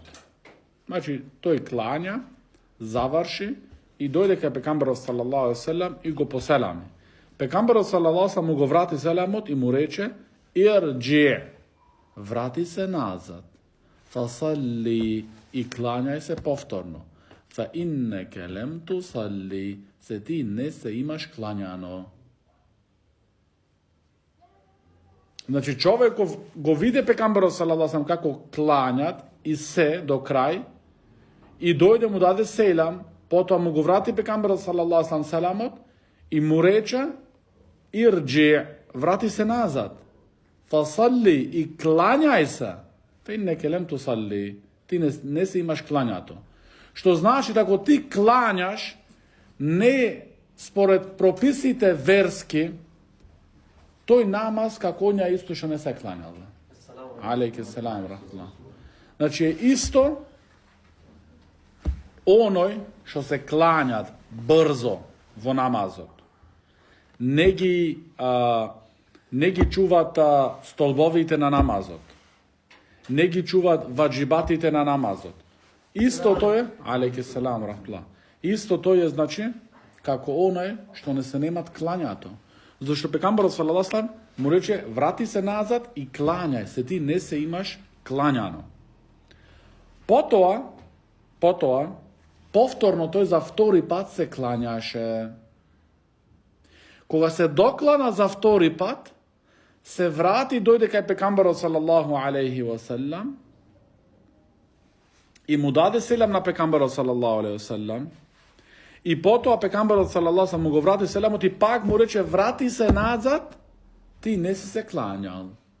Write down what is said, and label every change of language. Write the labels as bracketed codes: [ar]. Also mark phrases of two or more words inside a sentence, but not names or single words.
[mk] Значи, тој клања, заврши и дојде кај пекамберот [ar] صلى الله عليه وسلم [mk] и го поселами. Пекамберот [ar] صلى الله عليه وسلم [mk] му го врати селамот и му рече ирџи, врати се назад. Фасалли, и клањај се повторно. [ar] فإنك لم تصل, [mk] се ти не се имаш клањано. Значи, човеков го виде пекамберот [ar] صلى الله عليه [mk] како клањат и се до крај и дојде му даде селам, потоа му го врати пекамберот [ar] صلى الله عليه [mk] селамот и му рече ирџи, врати се назад. Фасалли, и клањај се. [ar] فإنك لم تصل, [mk] ти не се имаш клањато. Што значи да ако ти клањаш не според прописите верски, тој намаз како оња исто што не се клањал. [ar] عليك السلام رحمة الله. [mk] Значи е исто оној што се клањат брзо во намазот. Не ги чуват столбовите на намазот. Не ги чуват ваџибатите на намазот. Исто тој е, [ar] عليك السلام رحمة الله. [mk] Исто тој е, значи, како оној што не се немат клањато. Зашто пекамберот [ar] صلى الله عليه [mk] му рече, врати се назад и клањај се, ти не се имаш клањано. Потоа, повторно тој за втори пат се клањаше. Кога се доклана за втори пат, се врати, дојде кај пекамберот [ar] صلى الله عليه وسلم [mk] и му даде селам на пекамберот [ar] صلى الله عليه وسلم [mk] и потоа пекамберот [ar] صلى الله عليه [mk] му го врати селамот и пак му рече, врати се назад, ти не си се клањал.